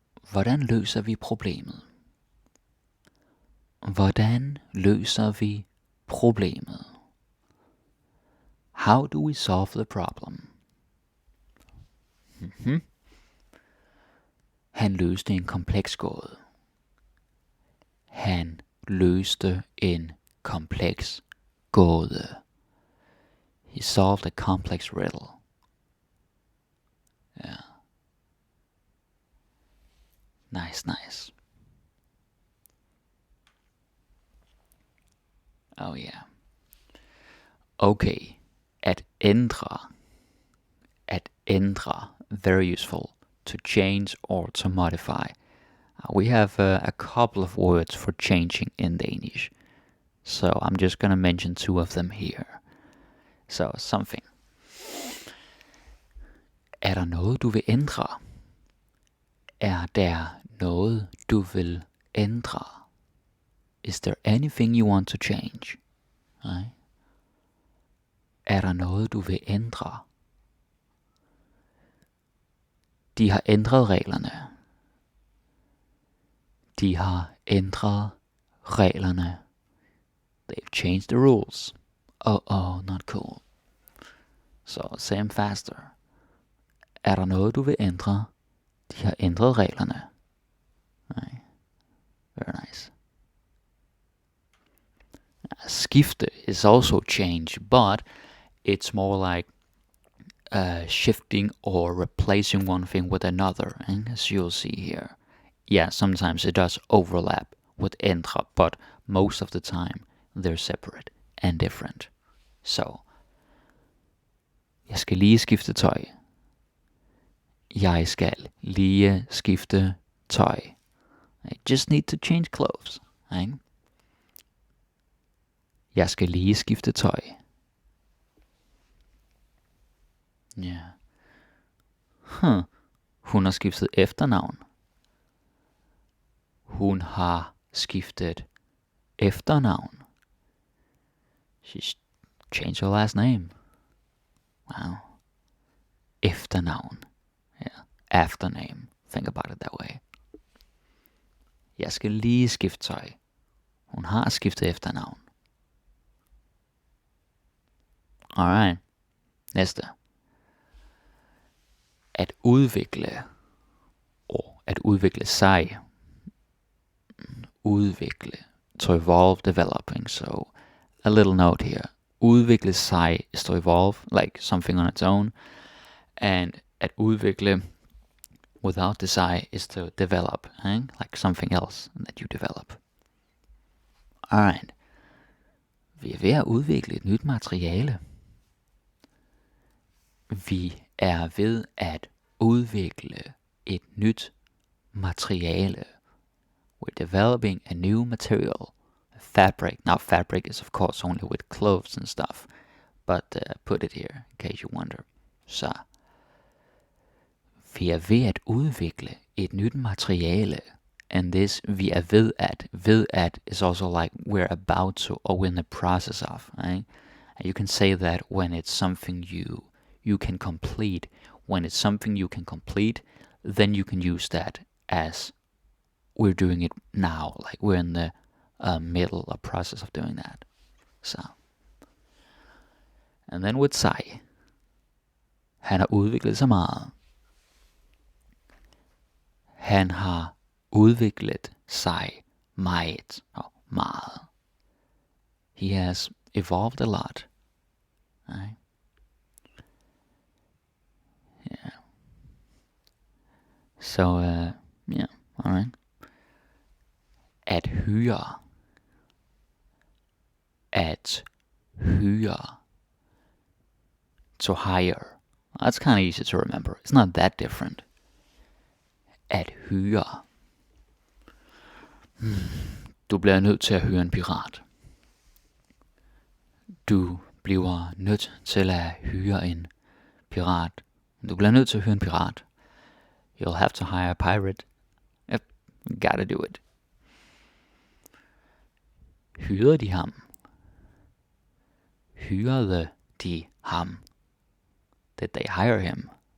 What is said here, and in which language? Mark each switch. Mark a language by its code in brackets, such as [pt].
[da] Hvordan løser vi problemet? Hvordan løser vi problemet? [en] How do we solve the problem? Mm-hmm. [da] Han løste en kompleks gåde. Han løste en kompleks gåde. [en] He solved a complex riddle. Yeah. Nice. Oh yeah. Okay. At ændre. At ændre. Very useful. To change or to modify. We have a couple of words for changing in Danish. So I'm just going to mention two of them here. So something. [da] Er der noget, du vil ændre? Er der noget, du vil ændre? [en] Is there anything you want to change? [da] Nej. Er der noget, du vil ændre? De har ændret reglerne. De har ændret reglerne. [en] They've changed the rules. Oh, not cool. So, say them faster. [da] Er der noget, du vil ændre? De har ændret reglerne. Nej. [en] Very nice. Skifte is also change, but it's more like shifting or replacing one thing with another, and as you'll see here. Yeah, sometimes it does overlap with ændre, but most of the time they're separate and different. So, [da] jeg skal lige skifte tøj. Jeg skal lige skifte tøj. [en] I just need to change clothes. Right? [da] Jeg skal lige skifte tøj. Ja. Hun har skiftet efternavn. Hun har skiftet efternavn. [en] She's changed her last name. Wow. Efternavn. Yeah. After name. Think about it that way. [da] Jeg skal lige skifte tøj. Hun har skiftet efternavn. Alright. Næste. At udvikle. Og at udvikle sig. Udvikle. [en] To evolve, developing. So, a little note here. Udvikle sig is to evolve, like something on its own. And at udvikle, without the sig, is to develop, like something else that you develop. Alright. [da] Vi er ved at udvikle et nyt materiale. Vi er ved at udvikle et nyt materiale. [en] We're developing a new material. Fabric. Now fabric is of course only with clothes and stuff. But put it here in case you wonder. [da] Så. Vi er ved at udvikle et nyt materiale. [en] And this [da] vi er ved at [en] is also like we're about to or we're in the process of. Right? And you can say that when it's something you can complete. When it's something you can complete, then you can use that as we're doing it now. Like we're in the middle of process of doing that. So. And then with sig. [da] Han har udviklet sig meget. Han har udviklet sig meget. [en] Meget. He has evolved a lot. Right? Yeah. So, yeah, alright. At hyre. [da] At hyre. [en] To hire. That's kind of easy to remember. It's not that different. [da] At hyre. Du bliver nødt til at hyre en pirat. Du bliver nødt til at hyre en pirat. Du bliver nødt til at hyre en pirat. [en] You'll have to hire a pirate. Yep, gotta do it. [da] Hyrede de ham? Hyrede de ham? [en] Did they hire him?